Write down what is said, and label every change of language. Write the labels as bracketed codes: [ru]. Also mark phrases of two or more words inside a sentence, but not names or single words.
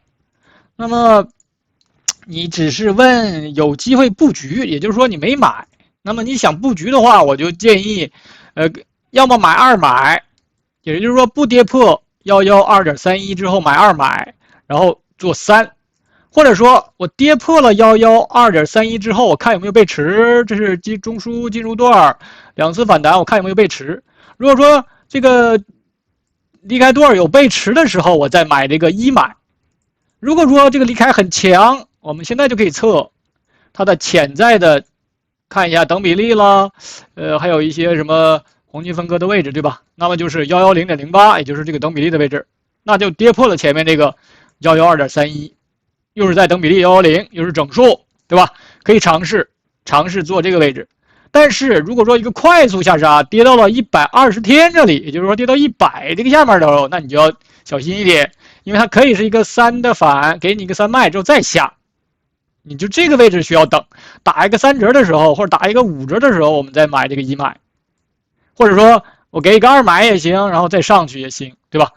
[zh] 那麼你只是問有機會布局，也就是說你沒買，那麼你想布局的話，我就建議，要麼買2買，也就是說不跌破112.31之後買2買，然後做3，或者說我跌破了112.31之後，我看有沒有背馳，這是中枢進入段2次反彈，我看有沒有背馳。如果說這個離開段有背馳的時候，我再買這個1買。如果說這個離開很強，我們現在就可以測它的潛在的，看一下等比例啦，還有一些什麼黄金分割的位置，对吧？那麼就是110.08，也就是這個等比例的位置，那就跌破了前面這個112.31，又是在等比例110，又是整數，对吧？可以嘗試做這個位置。但是如果說一個快速下殺跌到了120天這裡，也就是說跌到100這個下面的時候，那你就要小心一點，因為它可以是一個3的反，給你一個3賣之後再下，你就這個位置需要等，打一個3折的時候，或者打一個5折的時候，我們再買這個1買，或者說我給一個2買也行，然後再上去也行，對吧？